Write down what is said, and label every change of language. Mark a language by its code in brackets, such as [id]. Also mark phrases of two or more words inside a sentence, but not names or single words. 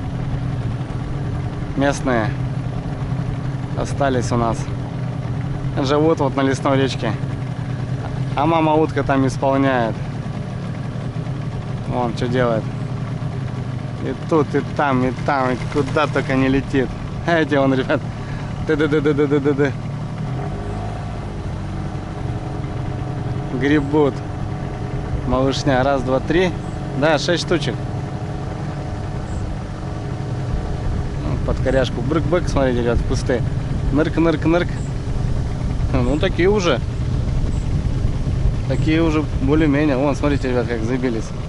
[ru] Местные остались у нас. Живут вот на лесной речке. А мама утка там исполняет. Вон что делает. И тут, и там, и куда только не летит. Эти вон, ребят. Ды-ды-ды-ды-ды-ды-ды. Гребут. Малышня. Раз, два, три. Да, 6 штучек. Под коряшку. Брык-брык, смотрите, ребят, в кусты. Нырк-нырк-нырк. Ну, такие уже. Такие уже более-менее. Вон, смотрите, ребят, как забились.